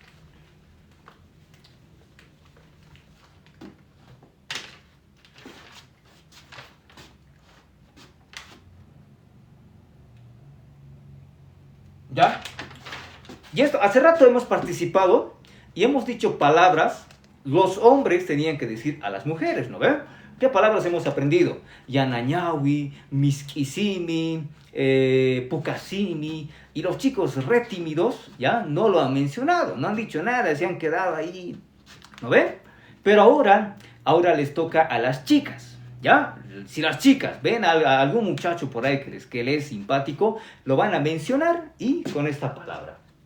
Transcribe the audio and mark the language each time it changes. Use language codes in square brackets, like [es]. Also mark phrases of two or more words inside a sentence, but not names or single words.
[es] ¿Ya? Y esto, hace rato hemos participado y hemos dicho palabras. Los hombres tenían que decir a las mujeres, ¿no ven? ¿Qué palabras hemos aprendido? [qu] Yanañawi, miskisimi, pucasimi. [es] Y los chicos re tímidos, ¿ya? No lo han mencionado, no han dicho nada, se han quedado ahí, ¿no ven? Pero ahora les toca a las chicas, ¿ya? Si las chicas ven a algún muchacho por ahí que les es simpático, lo van a mencionar y con esta palabra.